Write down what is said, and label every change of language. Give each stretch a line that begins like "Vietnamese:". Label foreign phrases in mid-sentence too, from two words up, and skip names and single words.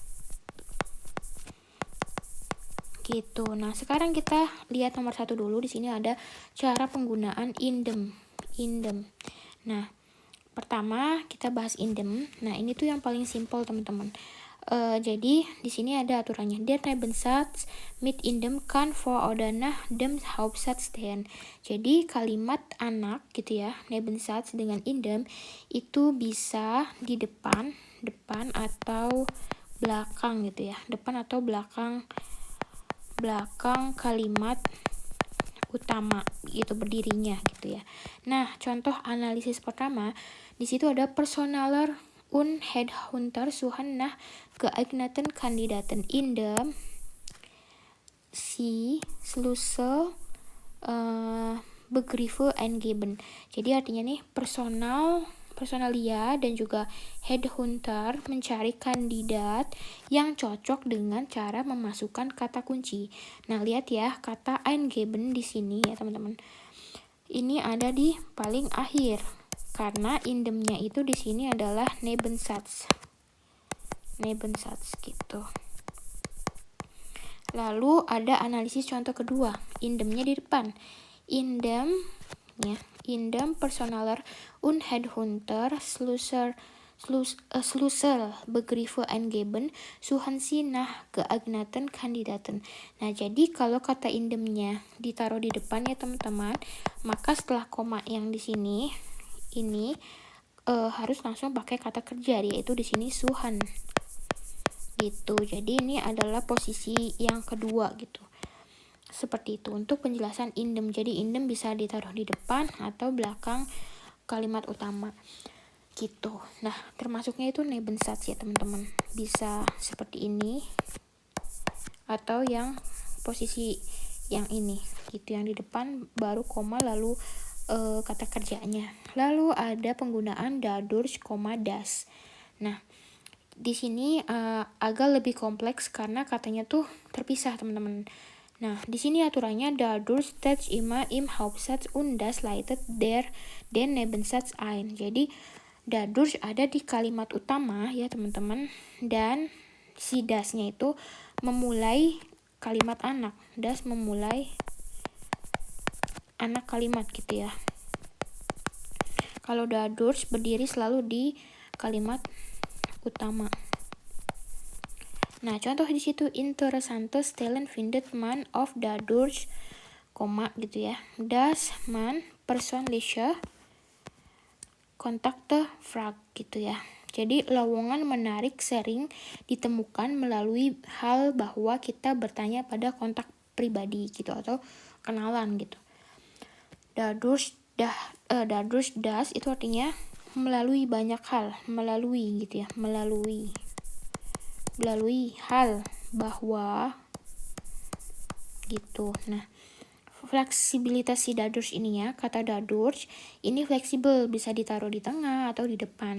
Indonesian: Gitu. Nah, sekarang kita lihat nomor 1 dulu. Di sini ada cara penggunaan indem. Nah, pertama kita bahas indem. Nah, ini tuh yang paling simpel, teman-teman. Jadi di sini ada aturannya. Der Nebensatz mit indem kann vor oder nach dem Hauptsatz stehen. Jadi kalimat anak gitu ya, Nebensatz dengan indem itu bisa di depan atau belakang gitu ya. Depan atau belakang kalimat utama gitu berdirinya gitu ya. Nah, contoh analisis pertama di situ ada
German: Personaler und Headhunter suchen nach geeigneten Kandidaten in dem sie Schlüssel Begriffe eingeben.
Indonesian: Jadi artinya nih personalia dan juga headhunter mencari kandidat yang cocok dengan cara memasukkan kata kunci. Nah, lihat ya kata eingeben di sini ya, teman-teman. Ini ada di paling akhir karena indemnya itu di sini adalah Nebensatz gitu. Lalu ada analisis contoh kedua, indemnya di depan.
German: Indem Personaler und Headhunter Schlüssel Begriffe eingeben suchen sie nach geeigneten Kandidaten.
Indonesian: Nah, jadi kalau kata indemnya ditaruh di depan ya, teman-teman, maka setelah koma yang di sini ini harus langsung pakai kata kerja, yaitu di sini suchen gitu. Jadi ini adalah posisi yang kedua gitu. Seperti itu untuk penjelasan indem. Jadi indem bisa ditaruh di depan atau belakang kalimat utama gitu. Nah, termasuknya itu Nebensatz ya, teman-teman. Bisa seperti ini atau yang posisi yang ini gitu, yang di depan baru koma lalu kata kerjanya. Lalu ada penggunaan dadurch, das. Nah, di sini agak lebih kompleks karena katanya tuh terpisah, teman-teman. Nah, di sini aturannya
German: dadurch steht immer im Hauptsatz und das leitet den Nebensatz ein.
Indonesian: Jadi dadurch ada di kalimat utama ya, teman-teman, dan si dasnya itu memulai kalimat anak. Das memulai anak kalimat gitu ya. Kalau dadurch berdiri selalu di kalimat utama. Nah, contoh di situ
German: interessante Stellen findet man auf dadurch,
Indonesian: gitu ya.
German: Das man persönliche Kontakte fragt
Indonesian: gitu ya. Jadi lowongan menarik sering ditemukan melalui hal bahwa kita bertanya pada kontak pribadi gitu atau kenalan gitu.
German: Dadurch das
Indonesian: itu artinya melalui banyak hal, melalui gitu ya, melalui hal bahwa gitu. Nah, fleksibilitas si dadurch ini ya, kata dadurch ini fleksibel, bisa ditaruh di tengah atau di depan.